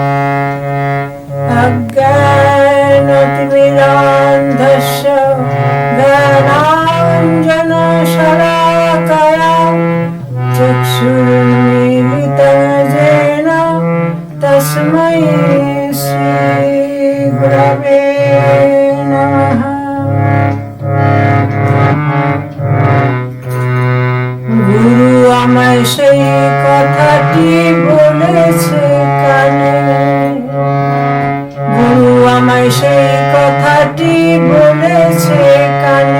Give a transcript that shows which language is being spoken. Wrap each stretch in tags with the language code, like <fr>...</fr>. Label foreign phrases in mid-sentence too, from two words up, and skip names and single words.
<sa>अज्ञानतिमिरान्धस्य ज्ञानाञ्जनशलाकया चक्षुरुन्मीलितं येन तस्मै श्री गुरवे नमः।</sa> <bn>গুরু আমায় সেই কথাটি বলেছে কানে, গুরু আমায় সেই কথাটি বলেছে কানে।</bn>